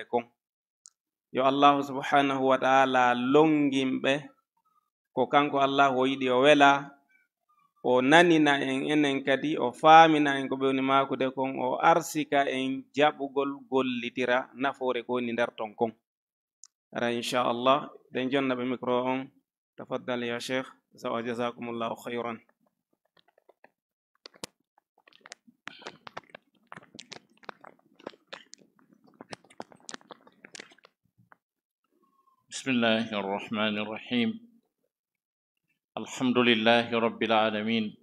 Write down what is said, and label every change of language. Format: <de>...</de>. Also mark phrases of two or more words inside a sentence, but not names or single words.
<ff>kon yo allahu</ff> <ar>سبحانه وتعالى</ar> <ff>longimɓe ko kanko allahu o yiɗi o wela o nanina en enen kadi o faamina en ko ɓe woni maakude kon o arsika en jaɓugol gollitira nafoore ko woni nder ton kon ara inchallah ɗen jonna ɓe micro on</ff> <ar>تفضل يا شيخ</ar> <ff>sawa</ff> <ar>جزاكم الله خيرا بسم الله الرحمن الرحيم الحمد لله رب العالمين</ar>